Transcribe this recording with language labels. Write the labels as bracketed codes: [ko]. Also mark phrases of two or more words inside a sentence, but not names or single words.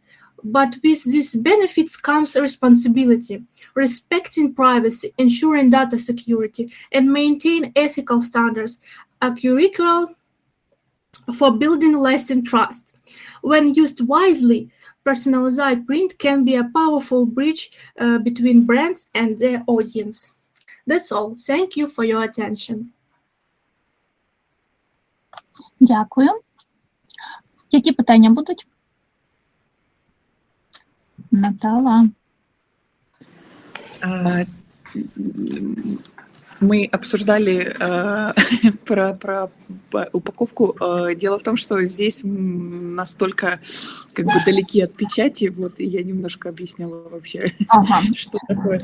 [en] But with these benefits comes responsibility, respecting privacy, ensuring data security, and maintain ethical standards are critical for building lasting trust. When used wisely, personalized print can be a powerful bridge between brands and their audience. That's all. Thank you for your attention. [uk] Дякую. Які питання будуть? Натала. [ru] Мы обсуждали про упаковку. Дело в том, что здесь настолько как бы далеки от печати, вот, и я немножко объясняла вообще, что такое.